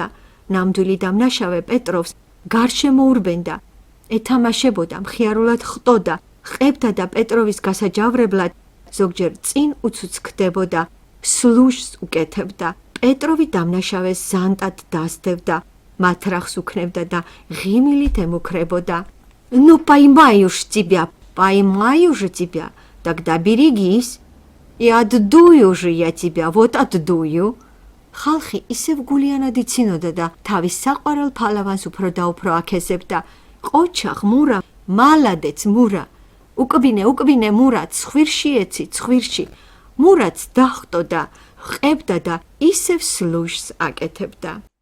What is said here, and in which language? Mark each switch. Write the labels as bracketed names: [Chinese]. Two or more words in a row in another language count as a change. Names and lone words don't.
[Georgian] ნამდვილი დამნაშავე პეტროვს გარშემო ურბენდა, ეთამაშებოდა, მხიარულად ხტოდა, ყებდა და პეტროვის გასაჯავრებლად ზოგჯერ წინ უცუცქდებოდა, სლუშს უკეთებდა. პეტროვი დამნაშავეს ზანტად დასდევდა, მათრახს უქნებდა და ღიმილით ემუქრებოდა. [Russian] "Ну, поймаешь тебя, поймаешь тебя, тогда берегись. И отдую же я тебя, вот отдую." [Georgian] ხალხი ისევ გულიანად იცინოდა და თავის საყვარელ ფალავანს უფრო და უფრო აქეზებდა. "ყოჩახ, მურა, მალადეც, მურა. უკბინე, მურა, ცხვირში ეცი, ცხვირში." მურაც დახტოდა, ყებდა და ისევ სლუშს აკეთებდა.